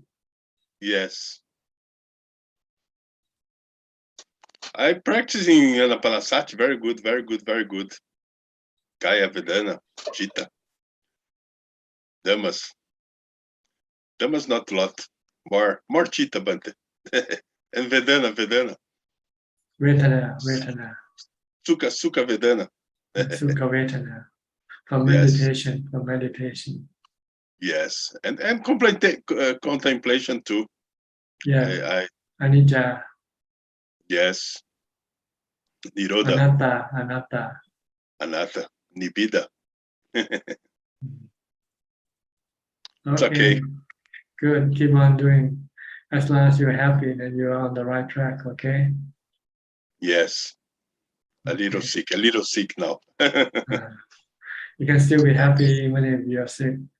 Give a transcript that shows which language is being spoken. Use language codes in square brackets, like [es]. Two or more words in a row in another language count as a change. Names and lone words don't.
[en] Yes. I practicing Anapanasati. Very good, very good, very good. [pi] Kaya Vedana, Chitta. Damas [en] not a lot. More [pi] Chitta, Bante. [en] And Vedana. [pi] Vedana. Sukha Vedana. Sukha Vedana. [en] for meditation, for meditation. Yes, and contemplation too. Yeah, [pi] anicca, Yes, nirodha, anatta. anatta, nibbida. [en] It's Okay, okay. good. Keep on doing. As long as you're happy, then you're on the right track. Okay. Yes, a little sick now. You can still be happy even if you're sick.